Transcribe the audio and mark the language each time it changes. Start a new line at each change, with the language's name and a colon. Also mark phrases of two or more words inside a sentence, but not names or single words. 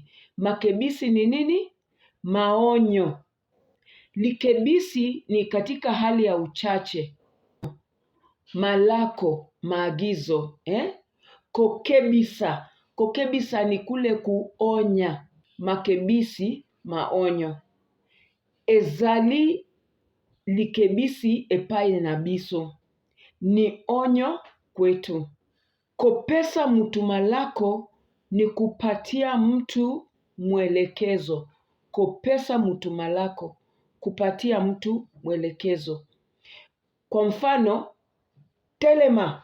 Swahili: Makebisi ni nini? Maonyo. Likebisi ni katika hali ya uchache.
Lingala: Malako, maagizo. Kokebisa.
Swahili: Kokebisa ni kule kuonya.
Lingala: Makebisi, maonyo. Ezali likebisi epai na biso.
Swahili: Ni onyo kwetu.
Lingala: Kopesa mtu malako
Swahili: ni kupatia mtu mwelekezo.
Lingala: Kopesa mtu malako,
Swahili: kupatia mtu mwelekezo. Kwa mfano,
Lingala: telema.